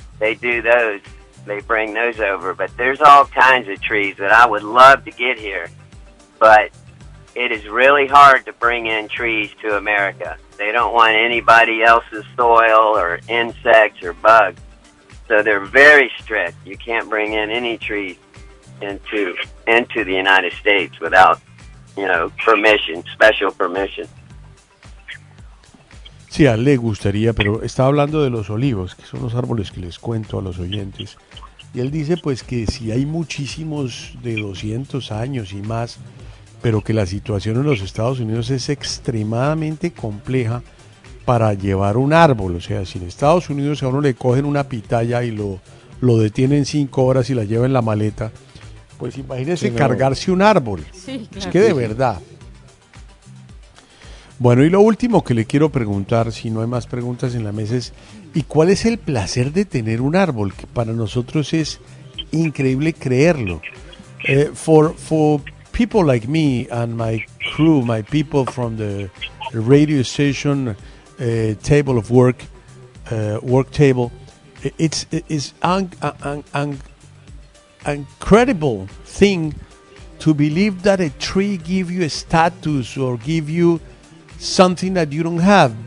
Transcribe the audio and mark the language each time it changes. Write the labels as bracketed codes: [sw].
[en] They do those, they bring those over. But there's all kinds of trees that I would love to get here, but it is really hard to bring in trees to America. They don't want anybody else's soil or insects or bugs. So they're very strict. You can't bring in any tree into the United States without, you know, permission, special permission. [es] Sí, a él le gustaría, pero estaba hablando de los olivos, que son los árboles que les cuento a los oyentes. Y él dice, pues, que si hay muchísimos de 200 años y más, pero que la situación en los Estados Unidos es extremadamente compleja para llevar un árbol. O sea, si en Estados Unidos a uno le cogen una pitaya y lo detienen 5 horas y la lleva en la maleta, pues imagínese cargarse un árbol. Sí, claro. Es que de verdad. Bueno, y lo último que le quiero preguntar, si no hay más preguntas en la mesa, es ¿y cuál es el placer de tener un árbol? Que para nosotros es increíble creerlo. [en] For people like me and my crew, my people from the radio station, Table of Work, work table. It's an incredible thing to believe that a tree give you a status or give you something that you don't have.